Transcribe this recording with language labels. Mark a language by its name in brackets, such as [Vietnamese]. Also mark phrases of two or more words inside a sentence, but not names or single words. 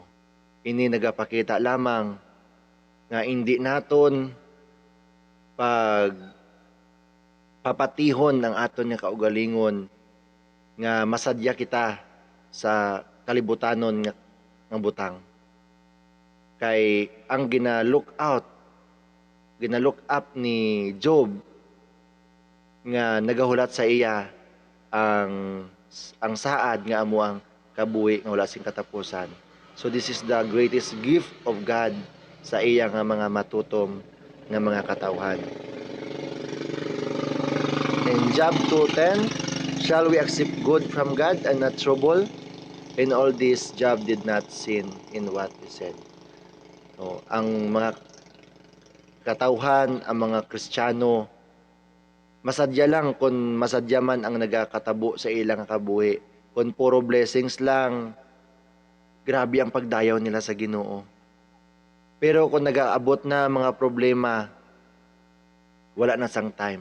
[Hiligaynon] Ini nagapakita lamang nga hindi naton papatihon ang aton nga kaugalingon nga masadya kita sa kalibutanon nga butang. Kay ang gina-look up ni Job nga nagahulat sa iya ang saad nga amo ang kabuhi nga wala sing katapusan. [English] So this is the greatest gift of God [Hiligaynon] sa iya nga mga matutom nga mga katawhan. [English] In Job 2:10, shall we accept good from God and not trouble? In all this, Job did not sin in what he said. So, [Hiligaynon] ang mga katawhan, ang mga Kristiyano, masadya lang kung masadya man ang nagakatabo sa ilang kabuhi. Kung puro blessings lang, grabe ang pagdayaw nila sa Ginoo. Pero kung nag-aabot na mga problema, wala na sang time.